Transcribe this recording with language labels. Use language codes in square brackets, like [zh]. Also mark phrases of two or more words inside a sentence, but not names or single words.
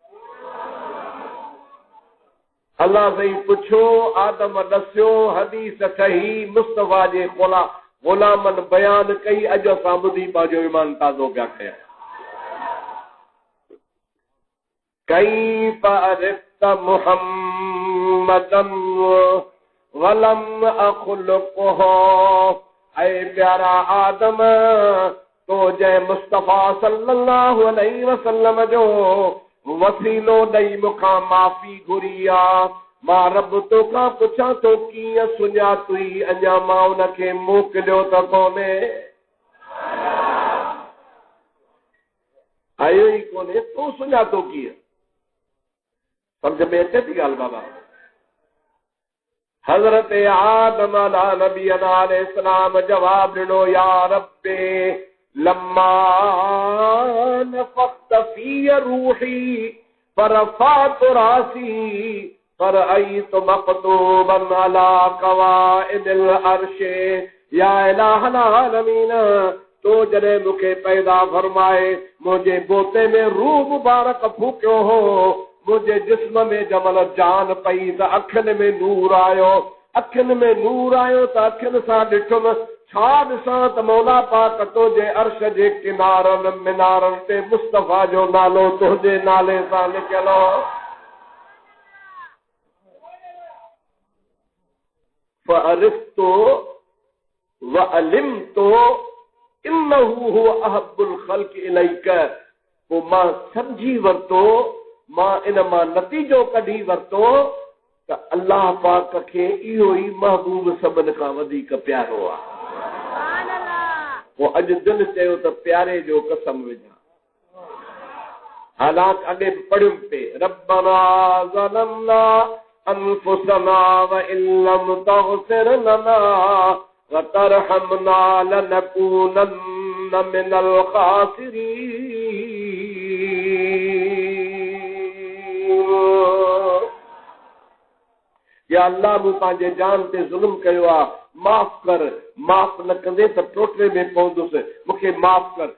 [sd] अल्लाह साईं पुछो, आदम ॾसियो, हदीस ठही, मुस्तफ़ा जे ग़ुलामनि बयान कई। अॼु असां ॿुधी पंहिंजो ईमान ताज़ो पिया कयूं। [ar] كيف عرفت محمدا ولم أخلقه, [sd] ऐ प्यारा आदम तो जंहिं मुस्तफ़ा [ar] صلى الله عليه وسلم [sd] जो वसीलो ॾेई मूंखां माफ़ी घुरी आहे। मां रब तोखां पुछां थो कीअं सुञातुई, अञा मां उनखे मोकिलियो त कोन्हे, आयो ई कोन्हे, तूं सुञातो कीअं? सम्झ में अचे थी ॻाल्हि बाबा? हज़रत आदम अलैहिस्सलाम जवाब ॾिनो, [ar] يا ربي لما نفخت في روحي فرفعت رأسي فرأيت مكتوبا على قواعد العرش. يا إله العالمين, [sd] तो जॾहिं मूंखे पैदा फरमाए मुंहिंजे बोते में रूह मुबारक फूकियो हो, मुंहिंजे जिस्म में जमल जान पई त अखियुनि में नूर आयो। अखियुनि में नूर आयो त अखियुनि सां ॾिठुमि, छा ॾिसां त मौला पाक तुंहिंजे अर्श जे किनारनि मिनारनि ते मुस्तफ़ा जो नालो तुंहिंजे नाले सां लिखियल हो। [ar] فعرفت وعلمت أنه هو أحب الخلق إليك. [sd] पोइ मां सम्झी वरितो, मां इन मां नतीजो कढी वरितो त अल्लाह पाक खे इहो ई महबूब सभिनि खां वधीक प्यारो आहे। पोइ अॼु दिलि चयो त प्यारे जो कसम विझां। हालांकि अॻे बि पढ़ियुमि पे, [ar] ربنا ظلمنا أنفسنا وإن لم تغفر لنا وترحمنا لنكونن من الخاسرين. [sd] या अल्लाह, मूं पंहिंजे जान ते ज़ुल्म कयो आहे, माफ़ कर। माफ़ न कंदे त टोटले में पवंदुसि, मूंखे माफ़ कर।